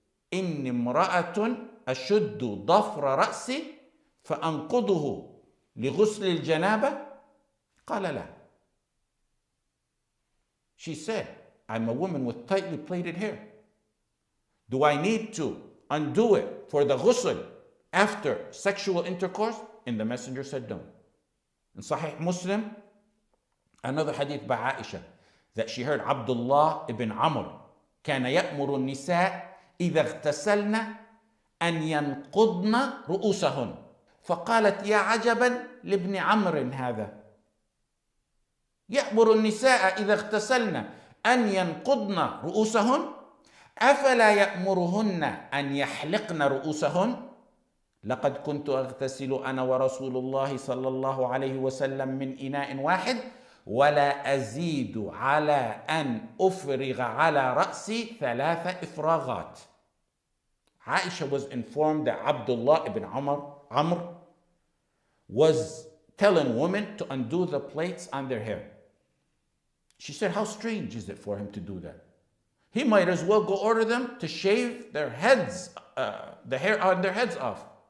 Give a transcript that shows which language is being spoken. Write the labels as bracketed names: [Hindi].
[Arabic] إِنِّ امْرَأَةٌ أَشُدُّ ضَفْرَ رَأْسِي فَأَنْقُضُهُ لِغُسْلِ الْجَنَابَةِ قَالَ لَا. [English] She said, I'm a woman with tightly plaited hair. Do I need to undo it for the ghusl after sexual intercourse? And the Messenger said no. In Sahih Muslim, another hadith by Aisha, that she heard Abdullah ibn Amr [Arabic] كان يأمر النساء إذا اغتسلن أن ينقضن رؤوسهن فقالت يا عجبا لابن عمرو هذا يأمر النساء إذا اغتسلن أن ينقضن رؤوسهن أفلا يأمرهن أن يحلقن رؤوسهن لقد كنت أغتسل أنا ورسول الله صلى الله عليه وسلم من إناء واحد ولا أزيد على أن أفرغ على رأسي 3 إفراغات. [English] Aisha was informed that Abdullah ibn Amr was telling women to undo the plaits on their hair. She said, how strange is it for him to do that? He might as well go order them to shave their heads, the hair on their heads off.